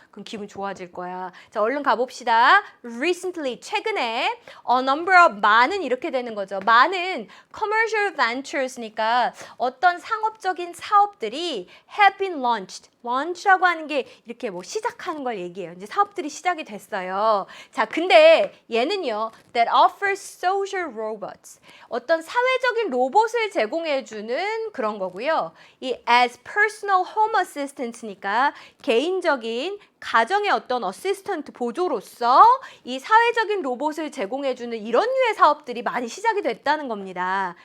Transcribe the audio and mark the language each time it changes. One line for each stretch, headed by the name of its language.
Korean: 그럼 기분 좋아질 거야. 자, 얼른 가봅시다.
English: Recently,
Korean: 최근에
English: a number of,
Korean: 많은 이렇게 되는 거죠. 많은
English: commercial ventures
Korean: 니까 어떤 상업적인 사업들이
English: have been launched.
Korean: launch라고 하는 게 이렇게 뭐 시작하는 걸 얘기해요. 이제 사업들이 시작이 됐어요. 자, 근데 얘는요,
English: that offers social robots.
Korean: 어떤 사회적인 로봇을 제공해주는 그런 거고요. 이
English: as personal home assistant
Korean: 니까 개인적인 가정의 어떤 어시스턴트 보조로서 이 사회적인 로봇을 제공해주는 이런 류의 사업들이 많이 시작이 됐다는 겁니다.